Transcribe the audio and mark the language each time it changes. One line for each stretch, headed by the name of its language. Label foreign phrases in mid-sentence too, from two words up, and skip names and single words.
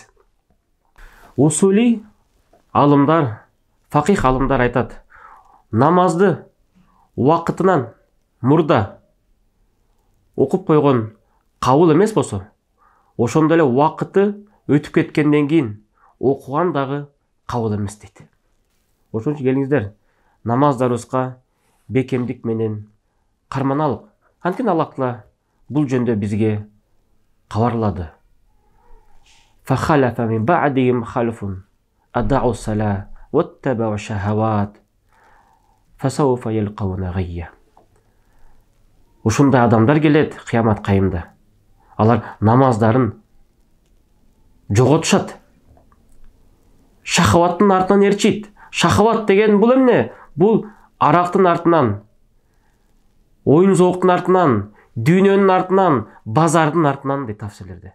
Kyrgyz: Усули алымдар, факих алымдар айтат: намазды убакытынан мурда окуп койгон кабыл эмес болсо, ошондой эле убакыты өтүп кеткенден кийин окуган дагы кабыл эмес дейт. Ошон үчүн келиңиздер, намаздарыбызга бекемдик менен карманалык. Анткени Аллах Таала бул жөндө бизге кабарлады.
Arabic: فخلف من بعدهم خلف أضاعوا الصلاة واتبعوا الشهوات فسوف يلقون غيا.
Kyrgyz: Ушундай адамдар келет кыямат кайымда. Алар намаздарын жоготушат. Шахаваттын артынан эрчит. Шахават деген бул эмне? Бул арактын артынан, оюн зооктун артынан, дүйнөнүн артынан, базардын артынан деп тафсирлерде.